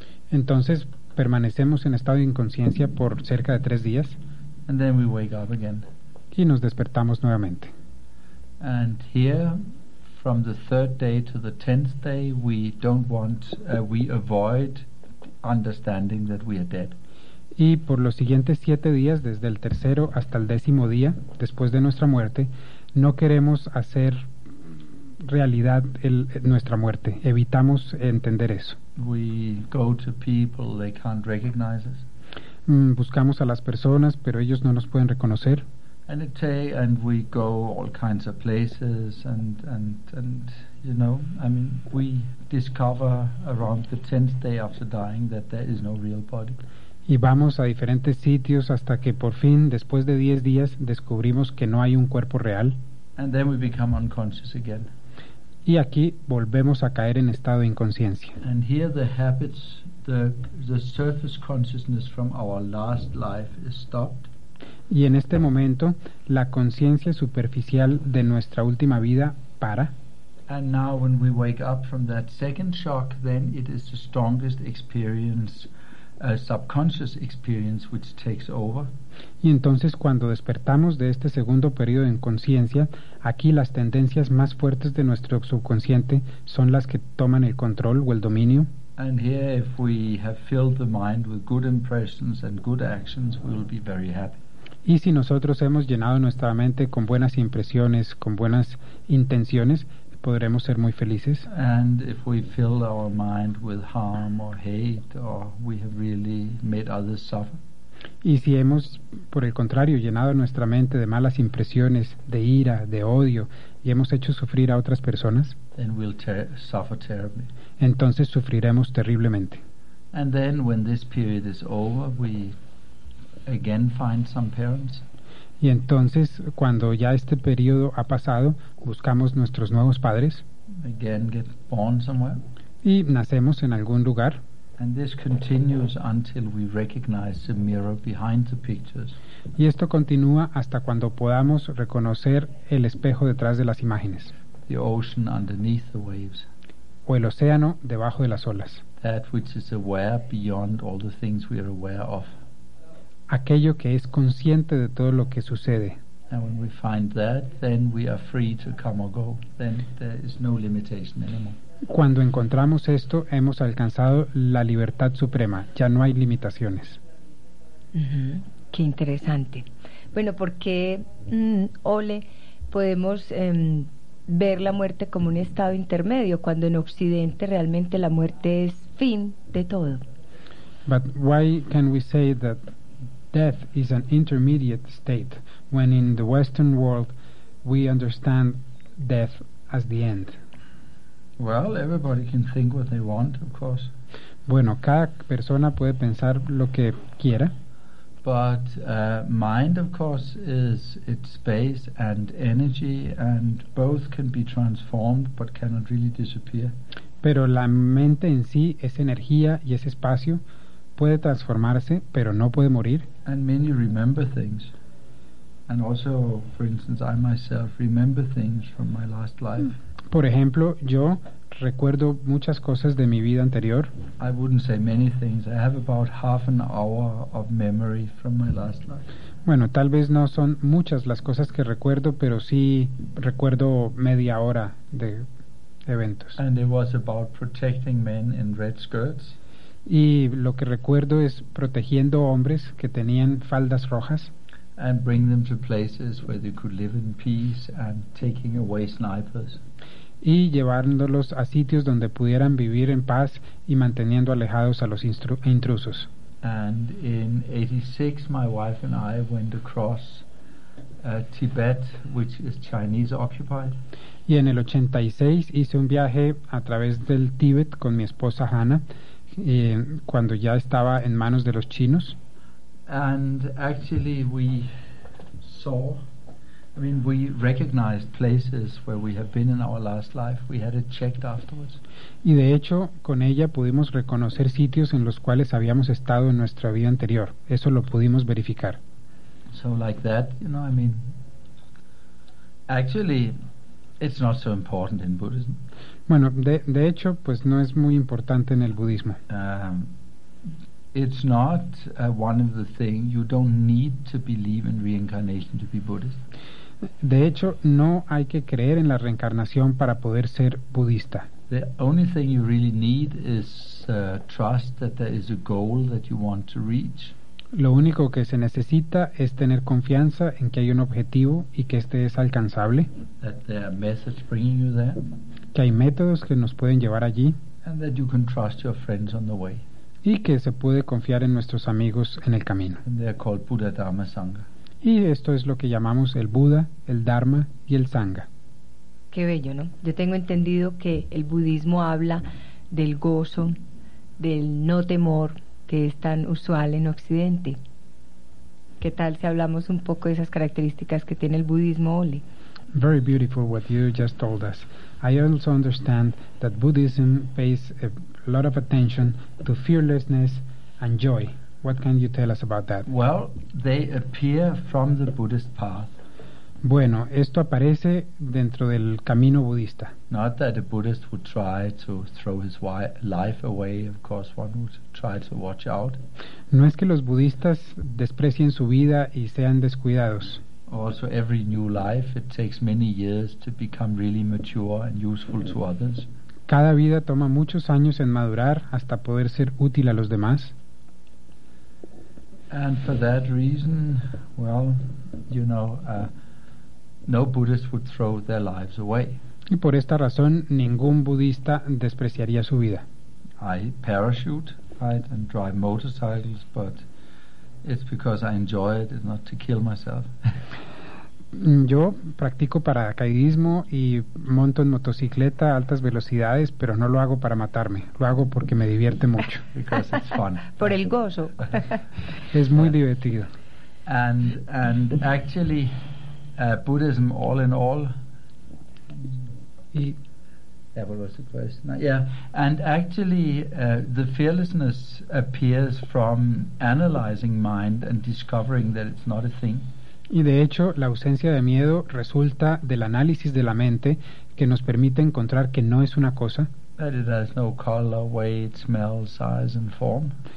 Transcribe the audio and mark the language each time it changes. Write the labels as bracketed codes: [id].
[es] Entonces permanecemos en estado de inconsciencia por cerca de 3 días. [en] And then we wake up again. [es] Y nos despertamos nuevamente. [en] And here, from the 3rd day to the 10th day, we don't want, we avoid understanding that we are dead. [es] Y por los siguientes 7 días, desde el 3º hasta el 10º día, después de nuestra muerte, no queremos hacer realidad nuestra muerte. Evitamos entender eso. [en] We go to people, they can't recognize us. [es] Buscamos a las personas, pero ellos no nos pueden reconocer. [en] And we go all kinds of places, and you know, I mean, we discover around the 10th day after dying that there is no real body. [es] Y vamos a diferentes sitios hasta que por fin, después de 10 días, descubrimos que no hay un cuerpo real. [en] And then we become unconscious again. [es] Y aquí volvemos a caer en estado de inconsciencia. [en] And here the habits, the surface consciousness from our last life is stopped. [es] Y en este momento la conciencia superficial de nuestra última vida para. [en] And now when we wake up from that second shock, then it is the strongest experience, a subconscious experience, which takes over. [es] Y entonces cuando despertamos de este segundo periodo en conciencia, aquí las tendencias más fuertes de nuestro subconsciente son las que toman el control o el dominio. [en] And here if we have filled the mind with good impressions and good actions, we will be very happy. [es] Y si nosotros hemos llenado nuestra mente con buenas impresiones, con buenas intenciones, podremos ser muy felices. [en] And if we fill our mind with harm or hate, or we have really made others suffer. [es] Y si hemos, por el contrario, llenado nuestra mente de malas impresiones, de ira, de odio, y hemos hecho sufrir a otras personas, [en] then we'll suffer terribly. [es] Entonces sufriremos terriblemente. [en] And then when this period is over, we again find some parents. [es] Y entonces cuando ya este periodo ha pasado, buscamos nuestros nuevos padres. [en] Again get born somewhere. [es] Y nacemos en algún lugar. [en] And this continues until we recognize the mirror behind the pictures. [es] Y esto continúa hasta cuando podamos reconocer el espejo detrás de las imágenes. [en] The ocean underneath the waves. [es] O el océano debajo de las olas. [en] That which is aware beyond all the things we are aware of. [es] Aquello que es consciente de todo lo que sucede. [en] And when we find that, then we are free to come or go. Then there is no limitation anymore. [es] Cuando encontramos esto, hemos alcanzado la libertad suprema. Ya no hay limitaciones. Mm-hmm. Qué interesante. Bueno, porque Ole, podemos ver la muerte como un estado intermedio, cuando en Occidente realmente la muerte es fin de todo. [en] But why can we say that death is an intermediate state when in the Western world we understand death as the end? Well, everybody can think what they want, of course. [es] Bueno, cada persona puede pensar lo que quiera. [en] But mind, of course, is its space and energy, and both can be transformed but cannot really disappear. [es] Pero la mente en sí es energía y es espacio. Puede transformarse, pero no puede morir. [en] And many remember things. And also, for instance, I myself remember things from my last life. [es] Por ejemplo, yo recuerdo muchas cosas de mi vida anterior. [en] I wouldn't say many things. I have about half an hour of memory from my last life. [es] Bueno, tal vez no son muchas las cosas que recuerdo, pero sí recuerdo media hora de eventos. [en] And it was about protecting men in red skirts. [es] Y lo que recuerdo es protegiendo hombres que tenían faldas rojas. [en] And bring them to places where they could live in peace and taking away snipers. [es] Y llevándolos a sitios donde pudieran vivir en paz y manteniendo alejados a los intrusos. [en] And in 86 my wife and I went across Tibet, which is Chinese occupied. [es] Y en el 86 hice un viaje a través del Tíbet con mi esposa Hannah, cuando ya estaba en manos de los chinos. [en] And actually we saw, I mean, we recognized places where we have been in our last life. We had it checked afterwards. [es] Y de hecho, con ella pudimos reconocer sitios en los cuales habíamos estado en nuestra vida anterior. Eso lo pudimos verificar. [en] So like that, you know, I mean, actually, it's not so important in Buddhism. [es] Bueno, de hecho, pues no es muy importante en el budismo. [en] It's not one of the things, you don't need to believe in reincarnation to be Buddhist. [es] De hecho, no hay que creer en la reencarnación para poder ser budista. [en] The only thing you really need is trust that there is a goal that you want to reach. [es] Lo único que se necesita es tener confianza en que hay un objetivo y que este es alcanzable. [en] That there are methods bringing you there. [es] Que hay métodos que nos pueden llevar allí. [en] And that you can trust your friends on the way. [es] Y que se puede confiar en nuestros amigos en el camino. [en] And they are called Buddha, Dharma, Sangha. [es] Y esto es lo que llamamos el Buda, el Dharma y el Sangha. Qué bello, ¿no? Yo tengo entendido que el budismo habla del gozo, del no temor, que es tan usual en Occidente. ¿Qué tal si hablamos un poco de esas características que tiene el budismo, Ole? [en] Very beautiful what you just told us. I also understand that Buddhism pays a lot of attention to fearlessness and joy. What can you tell us about that? Well, they appear from the Buddhist path. [es] Bueno, esto aparece dentro del camino budista. [en] Not that a Buddhist would try to throw his life away, of course one would try to watch out. [es] No es que los budistas desprecien su vida y sean descuidados. [en] Also, every new life, it takes many years to become really mature and useful to others. [es] Cada vida toma muchos años en madurar hasta poder ser útil a los demás. [en] And for that reason, well, you know, no Buddhist would throw their lives away. [es] Y por esta razón, ningún budista despreciaría su vida. [en] I parachute, right, and drive motorcycles, but it's because I enjoy it, it's not to kill myself. [es] Yo practico paracaidismo y monto en motocicleta a altas velocidades, pero no lo hago para matarme. Lo hago porque me divierte mucho. [en] Because it's fun. [es] Por el gozo. Es muy divertido. [en] And actually, Buddhism, all in all. Yeah, what was the question? And actually, the fearlessness appears from analyzing mind and discovering that it's not a thing. [es] Y de hecho, la ausencia de miedo resulta del análisis de la mente que nos permite encontrar que no es una cosa. [en] That it has no color, weight, smell, size and form.